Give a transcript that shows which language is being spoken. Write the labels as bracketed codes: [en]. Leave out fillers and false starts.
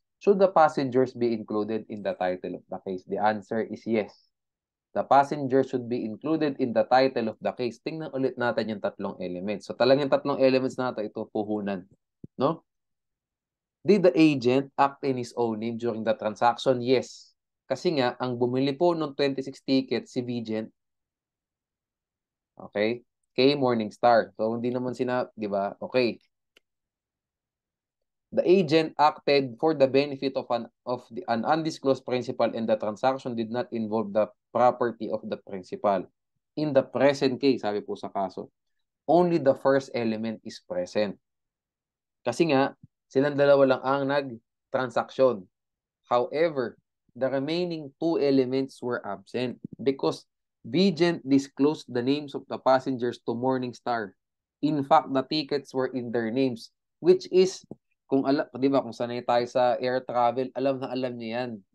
[en] Should the passengers be included in the title of the case? The answer is yes. The passengers should be included in the title of the case. [tl] Tingnan ulit natin yung tatlong elements. So talagang tatlong elements natin ito puhunan, no? [en] Did the agent act in his own name during the transaction? Yes. [tl] Kasi nga, ang bumili po ng 26 tickets si Vigent, okay, kay Morningstar. So, hindi naman di ba? Okay. [en] The agent acted for the benefit of an undisclosed principal and the transaction did not involve the property of the principal. In the present case, [tl] sabi po sa kaso, [en] only the first element is present. [tl] Kasi nga, silang dalawa lang ang nag-transaction. [en] However, the remaining two elements were absent because Vigent disclosed the names of the passengers to Morningstar. In fact, the tickets were in their names, which is, [tl] kung alam, di ba, kung sanay tayo sa air travel, alam na alam niyo yan.